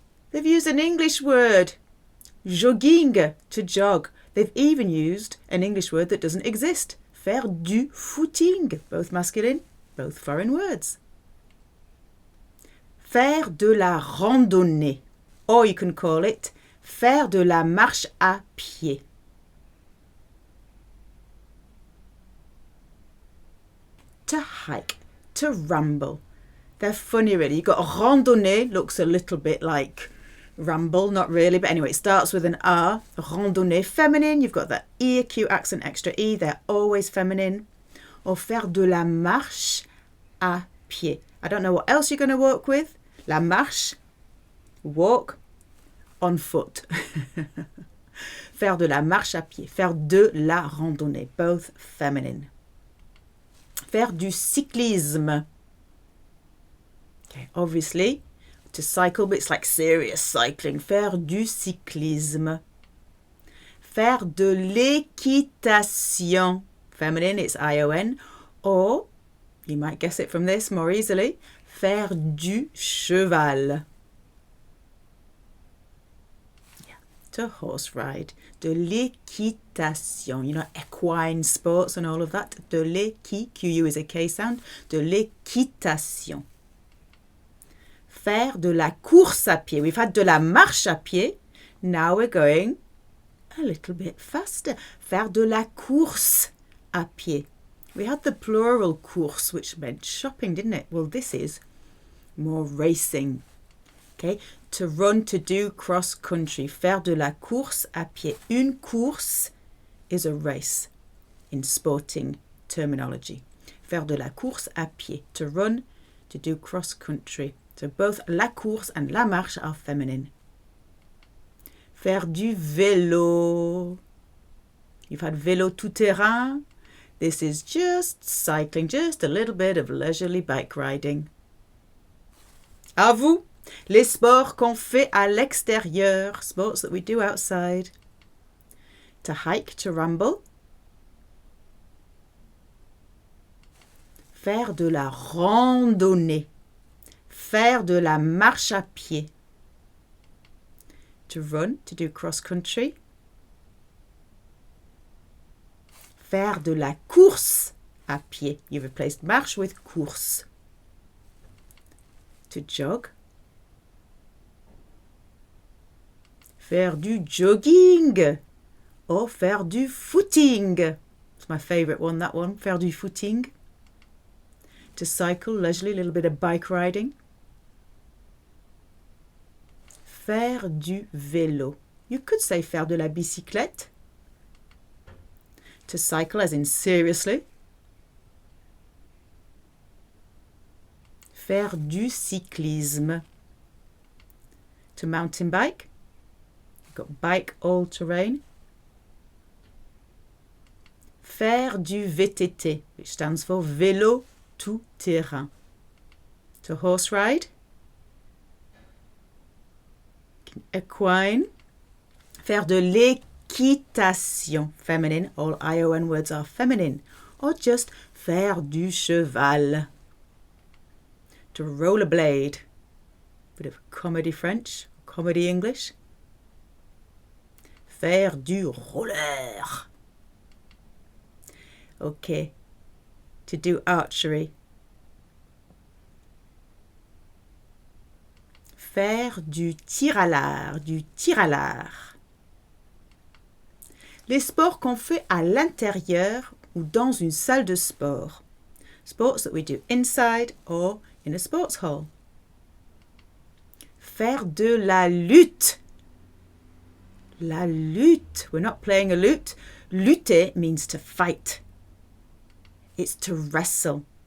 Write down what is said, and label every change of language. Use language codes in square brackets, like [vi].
[en] They've used an English word. Jogging, to jog. They've even used an English word that doesn't exist. [fr] Faire du footing. [en] Both masculine, both foreign words. [fr] Faire de la randonnée. [en] Or you can call it [fr] faire de la marche à pied. [en] To hike, to ramble. They're funny really. You've got randonnée, looks a little bit like ramble, not really, but anyway, it starts with an R. Randonnée, feminine. You've got that E acute accent, extra E. They're always feminine. [fr] Or faire de la marche à pied. [en] I don't know what else you're going to work with. La marche, walk on foot. [fr] Faire de la marche à pied. Faire de la randonnée. Both feminine. Faire du cyclisme. [en] Okay, obviously, to cycle, but it's like serious cycling. [fr] Faire du cyclisme. Faire de l'équitation. [en] Feminine, it's ION. Or, you might guess it from this more easily. [fr] Faire du cheval. [en] Yeah, to horse ride. [fr] De l'équitation. [en] You know, equine sports and all of that. [fr] De l'équi, [en] QU is a K sound. [fr] De l'équitation. Faire de la course à pied. [en] We've had de la marche à pied. Now we're going a little bit faster. [fr] Faire de la course à pied. [en] We had the plural course, which meant shopping, didn't it? Well, this is more racing. Okay, to run, to do cross country. [fr] Faire de la course à pied. [en] Une course is a race in sporting terminology. [fr] Faire de la course à pied. [en] To run, to do cross country. So both la course and la marche are feminine. [fr] Faire du vélo. [en] You've had [fr] vélo tout-terrain. [en] This is just cycling, just a little bit of leisurely bike riding. [fr] À vous, les sports qu'on fait à l'extérieur, [en] sports that we do outside. To hike, to ramble. [fr] Faire de la randonnée. Faire de la marche à pied. [en] To run, to do cross country. [fr] Faire de la course à pied. [en] You replaced marche with course. To jog. [fr] Faire du jogging. Or faire du footing. [en] my favourite one, that one. [fr] Faire du footing. [en] To cycle leisurely, a little bit of bike riding. [fr] Faire du vélo. [en] You could say [fr] faire de la bicyclette. [en] To cycle as in seriously. [fr] Faire du cyclisme. [en] To mountain bike. You've got bike all terrain. [fr] Faire du VTT, [en] which stands for [fr] vélo tout terrain. [en] To horse ride. Equine. [fr] Faire de l'équitation, feminine. [en] All ION words are feminine. Or just [fr] faire du cheval. [en] To rollerblade. Bit of comedy French, comedy English. [fr] Faire du roller. [en] Okay. To do archery. [fr] Faire du tir à l'arc, du tir à l'arc. Les sports qu'on fait à l'intérieur ou dans une salle de sport. [en] Sports that we do inside or in a sports hall. [fr] Faire de la lutte. La lutte. [en] We're not playing a lute. Lutter means to fight. It's to wrestle.